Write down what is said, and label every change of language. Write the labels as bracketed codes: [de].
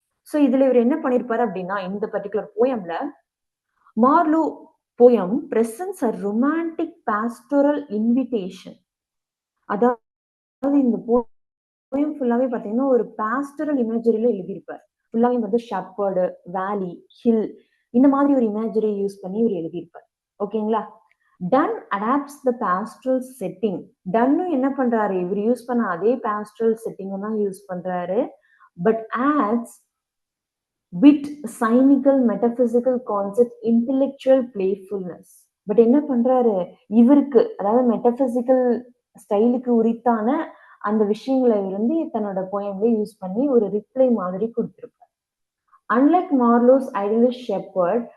[ta] So இதுல இவர் என்ன பண்ணிருப்பாரு அப்படின்னா, இந்த particular போயம்ல Marlowe poem presents a romantic pastoral invitation. அதாவது இந்த போயம் ஃபுல்லாவே பாத்தீங்கன்னா ஒரு பாஸ்டரல் இமேஜரியில எழுதியிருப்பார். ஃபுல்லாவே வந்து ஷெப்பர்டு, வேலி, ஹில் இந்த மாதிரி ஒரு இமேஜரி யூஸ் பண்ணி இவர் எழுதியிருப்பார். ஓகேங்களா? [en] Donne adapts the pastoral setting. [ta] Donne என்ன பண்றாரு, இவர் யூஸ் பண்ண அதே pastoral setting தான் யூஸ் பண்றாரு. [en] But adds wit, cynical, metaphysical concept, intellectual playfulness. [ta] But என்ன பண்றாரு, இவருக்கு அதாவது மெட்டபிசிக்கல் ஸ்டைலுக்கு உரித்தான அந்த விஷயங்களை இருந்து தன்னோட போயம்ல யூஸ் பண்ணி ஒரு ரிப்ளை மாதிரி கொடுத்திருப்பார். Unlike Marlowe's idealist shepherd,